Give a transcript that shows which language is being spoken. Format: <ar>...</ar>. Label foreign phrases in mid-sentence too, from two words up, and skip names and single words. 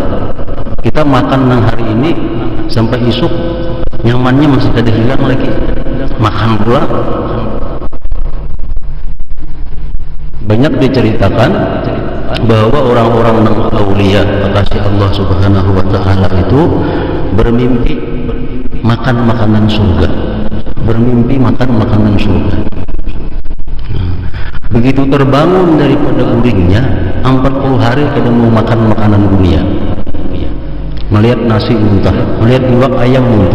<bjn>Kita makan nang hari ini sampai esok nyamannya masih kada hilang lagi.</bjn> <id>Makan pula. Banyak diceritakan bahwa orang-orang nang aulia kekasih Allah</id> <ar>Subhanahu wa taala</ar> <id>itu bermimpi makan makanan surga. Bermimpi makan makanan surga. Begitu terbangun daripada uringnya, 40 hari kada mau makan makanan dunia. Melihat nasi muntah, melihat iwak ayam muntah.</id>